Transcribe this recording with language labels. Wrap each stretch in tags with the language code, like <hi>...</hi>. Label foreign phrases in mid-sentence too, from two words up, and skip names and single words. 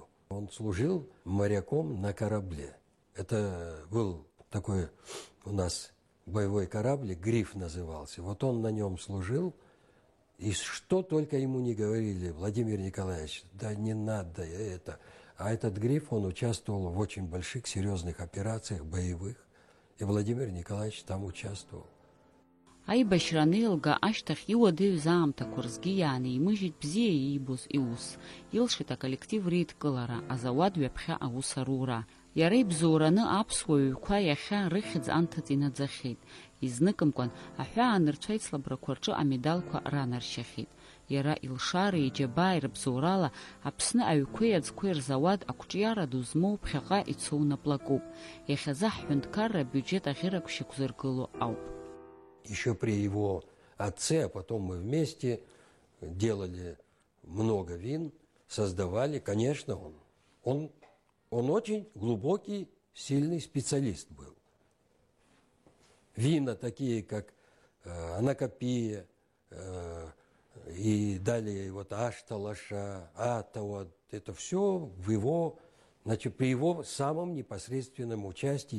<ru>Он служил моряком на корабле. Это был такой у нас боевой корабль, «Гриф» назывался. Вот он на нем служил, и что только ему не говорили: Владимир Николаевич, да не надо это. А этот «Гриф», он участвовал в очень больших, серьезных операциях боевых, и Владимир Николаевич там участвовал.</ru> <ab>Аибашьра анеилга ашьҭахь иуадаҩыз аамҭақәа рзгьы иаанеимыжьит бзиа иибоз иус. Илшеит аколлектив реидкылара, азауад ҩаԥхьа аус арура. Иара ибзоураны аԥсуа ҩқәа иахьа рыхьӡ анҭыҵ инаӡахьеит. Изныкымкәан аҳәаанырцәа ицлабрақәа рҿы амедалқәа ранаршьахьеит. Иара илшара иџьабаа рыбзоурала Аԥсны аҩқәеи аӡқәеи рзауад ақәҿиара ду змоу ԥхьаҟа ицоу наплакуп. Иахьазы ҳҳәынҭқарра абиуџьет аӷьырак шьақәзыргыло ауп.</ab> <ru>Еще при его отце, а потом мы вместе делали много вин, создавали. Конечно, он очень глубокий, сильный специалист был. Вина такие, как Анакопия, и далее вот Ашталаша, Ата, вот это все в его, значит, при его самом непосредственном участии.</ru>